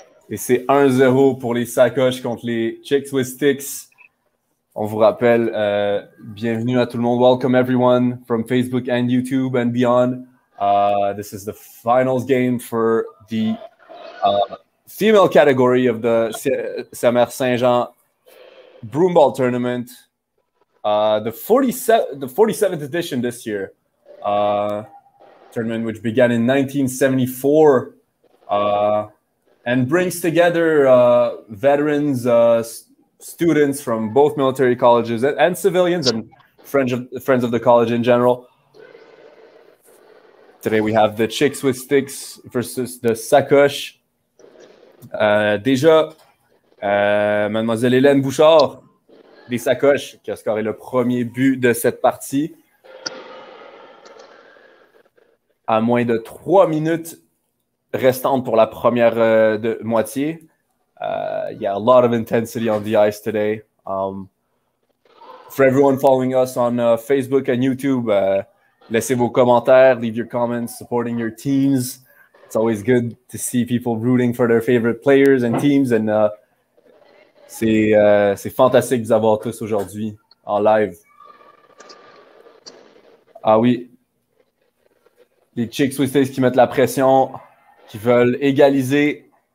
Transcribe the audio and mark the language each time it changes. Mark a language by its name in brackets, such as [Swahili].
[French] Et c'est 1-0 pour les sacoches contre les Chicks with Sticks. On vous rappelle, bienvenue à tout le monde. [English] Welcome everyone from Facebook and YouTube and beyond. This is the finals game for the female category of the Sa-Mère Saint-Jean Broomball Tournament. The 47th edition this year. Tournament which began in 1974. And brings together veterans, students from both military colleges and civilians and friends of the college in general. Today we have the Chicks with Sticks versus the Sacoches. [French] Déjà, Mademoiselle Hélène Bouchard des Sacoches qui a scoré le premier but de cette partie. À moins de 3 minutes restantes pour la première moitié. [English] Yeah, a lot of intensity on the ice today. For everyone following us on Facebook and YouTube, [French] Laissez vos commentaires, [English] leave your comments supporting your teams. It's always good to see people rooting for their favorite players and teams. [French] And c'est fantastique de vous avoir tous aujourd'hui en live. Ah oui. Les Chicks Swiss qui mettent la pression, qui veulent égaliser.